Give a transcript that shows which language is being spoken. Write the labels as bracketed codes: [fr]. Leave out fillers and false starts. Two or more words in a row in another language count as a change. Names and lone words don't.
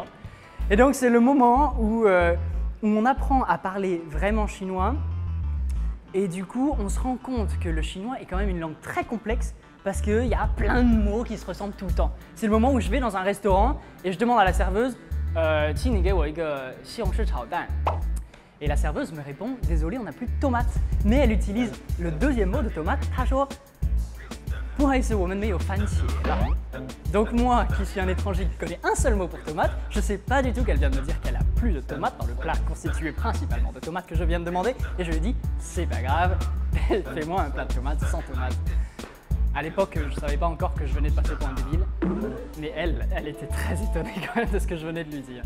[fr] Et donc c'est le moment où on apprend à parler vraiment chinois et du coup on se rend compte que le chinois est quand même une langue très complexe parce qu'il y a plein de mots qui se ressemblent tout le temps. C'est le moment où je vais dans un restaurant et je demande à la serveuse [zh] 请你给我一个西红柿炒蛋. [fr] Et la serveuse me répond désolé, on n'a plus de tomates. Mais elle utilise le deuxième mot de tomate, [zh] 她说不好意思，我们没有番茄 là. [fr] Donc moi, qui suis un étranger qui connaît un seul mot pour tomate, je ne sais pas du tout qu'elle vient de me dire qu'elle a plus de tomates dans le plat constitué principalement de tomates que je viens de demander. Et je lui dis, c'est pas grave, fais-moi un plat de tomates sans tomates. À l'époque, je ne savais pas encore que je venais de passer pour un débile, mais elle était très étonnée quand même de ce que je venais de lui dire.